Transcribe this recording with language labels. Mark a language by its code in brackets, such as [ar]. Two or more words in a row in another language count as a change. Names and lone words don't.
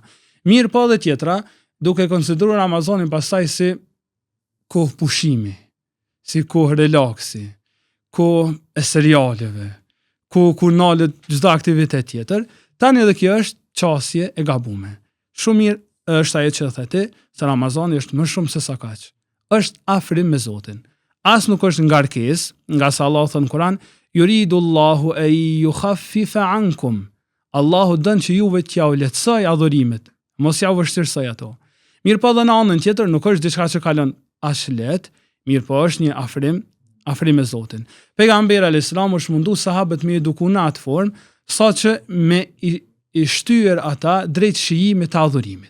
[sq] Mirë po dhe tjetra, duke konsideruar Ramazanin pastaj si kohë pushimi, si kohë relaksi, kohë e serialeve, kohë kur nalet çdo aktivitet tjetër, tani edhe kjo është qasje e gabuar. Shumë mirë është ajo që thotë se Ramazani është më shumë se sa kaq. Është afrim me Zotin. As nuk është ngarkesë, nga sa Allah thon në Kur'an, [ar] يريد الله أن يخفف عنكم. [sq] Allahu dën që juve t'ja u lehtësoj adhurimet, mos ja u vështirësoj ato. Mirë po dhe në anën tjetër nuk është diçka që kalon as lehtë, mirë po është një afrim afrim me Zotin. Pejgamberi [ar] عليه السلام [sq] është mundu sahabët me eduku në atë formë, saqë me i shtyer ata drejt shijimit të adhurimit.